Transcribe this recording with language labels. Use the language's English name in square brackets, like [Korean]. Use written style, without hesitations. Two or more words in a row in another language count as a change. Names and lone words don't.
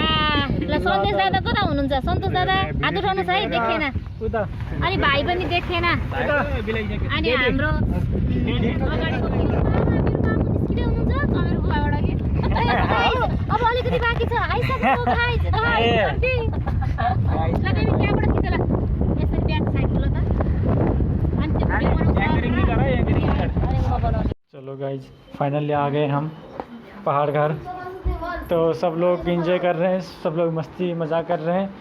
[Nepali] ल सन्देश दादा कता हुनुहुन्छ? सन्तोष दादा हात उठाउनुहोस् है, देखेन। अनि भाइ पनि देखेन। अनि हाम्रो अब अलिकति बाँकी छ, आइसक्यो गाइज। [Hindi] चलो गाइज फाइनली आ गए हम पहाड़ घर। तो सब लोग एंजॉय कर रहे हैं, सब लोग मस्ती मजाक कर रहे हैं।